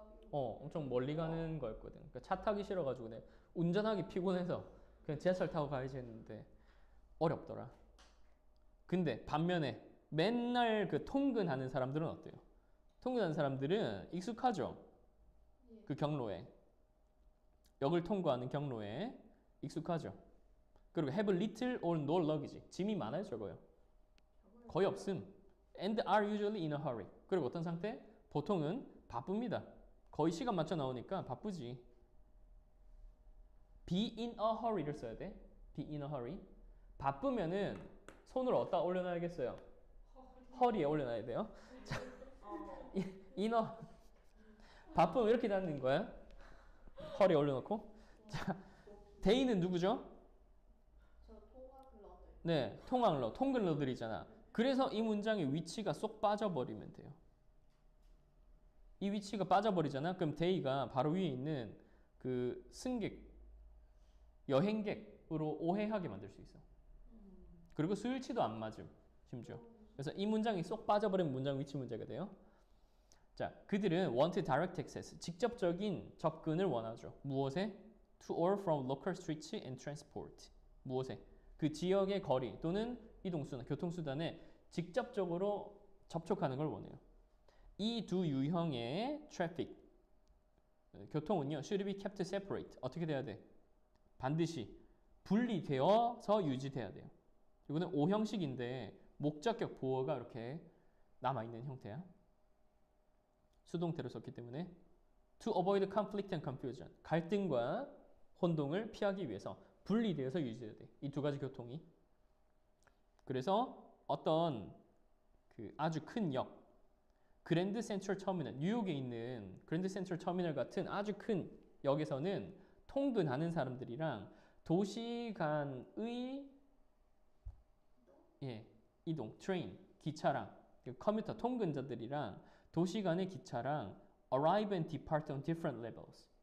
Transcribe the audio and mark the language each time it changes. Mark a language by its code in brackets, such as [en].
[ko] 엄청 멀리 가는 거였거든. 그러니까 차 타기 싫어가지고 내가 운전하기 피곤해서 그냥 지하철 타고 가야지 했는데 어렵더라. 근데 반면에 맨날 그 통근하는 사람들은 어때요? 통근하는 사람들은 익숙하죠? 그 경로에. 역을 통과하는 경로에 익숙하죠? 그리고 [en] have little or no luggage. [ko] 짐이 많아요, 적어요? 거의 없음. [en] And are usually in a hurry. [ko] 그리고 어떤 상태? 보통은 바쁩니다. 거의 시간 맞춰 나오니까 바쁘지. [en] be in a hurry를 [ko] 써야 돼. [en] be in a hurry. [ko] 바쁘면은 손을 어디다 올려놔야겠어요? 허리에 올려놔야 돼요. 자, in a 바쁘면 이렇게 닫는 거야. 허리에 올려놓고. 자, 데이는 누구죠? 네, 통학러, 통근러들이잖아. 그래서 이 문장의 위치가 쏙 빠져버리면 돼요. 이 위치가 빠져버리잖아. 그럼 데이가 바로 위에 있는 그 승객, 여행객으로 오해하게 만들 수 있어. 그리고 수일치도 안 맞음, 심지어. 그래서 이 문장이 쏙 빠져버리면 문장 위치 문제가 돼요. 자, 그들은 [en] want direct access, [ko] 직접적인 접근을 원하죠. 무엇에? [en] To or from local streets and transport. 무엇에? [ko] 그 지역의 거리 또는 이동수단, 교통수단에 직접적으로 접촉하는 걸 원해요. 이 두 유형의 [en] traffic, [ko] 교통은요, [en] should be kept separate. [ko] 어떻게 돼야 돼? 반드시 분리되어서 유지돼야 돼요. 이거는 O형식인데 목적격 보어가 이렇게 남아있는 형태야. 수동태로 썼기 때문에 [en] to avoid conflict and confusion. [ko] 갈등과 혼동을 피하기 위해서 분리되어서 유지돼야 돼. 이 두 가지 교통이. 그래서 어떤 그 아주 큰 역, 그랜드 센트럴 터미널, 뉴욕에 있는 그랜드 센트럴 터미널 같은 아주 큰 역에서는 통근하는 사람들이랑 도시 간의 이동, 트레인, 기차랑 커뮤터 통근자들이랑 도시 간의 기차랑 [en] arrive and depart on different levels.